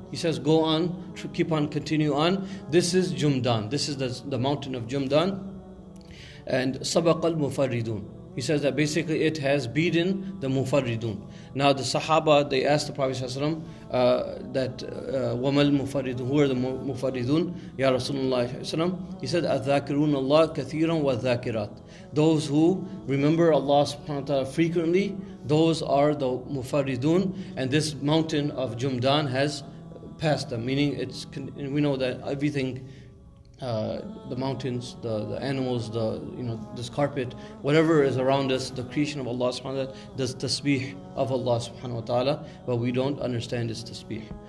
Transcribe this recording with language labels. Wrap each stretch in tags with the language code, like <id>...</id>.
<en>He says, go on, continue on. This is Jumdan. This is the mountain of Jumdan. And Sabaq al-Mufarridun. He says that basically it has beaten the Mufarridun. Now the Sahaba, they asked the Prophet ﷺ that</en> <ar>وَمَا الْمُفَرِّدُونَ,</ar> <en>who are the Mufarridun?</en> <ar>Ya Rasulullah.</ar> <en>He said,</en> <ar>أَذَّاكِرُونَ اللَّهَ كَثِيرًا وَالذَّاكِرَاتِ.</ar> <en>Those who remember Allah subhanahu wa ta'ala frequently, those are the Mufarridun, and this mountain of Jumdan has passed them. Meaning we know that everything, the mountains, the animals, this carpet, whatever is around us, the creation of Allah subhanahu wa ta'ala, does tasbih of Allah subhanahu wa ta'ala, but we don't understand its tasbih.</en>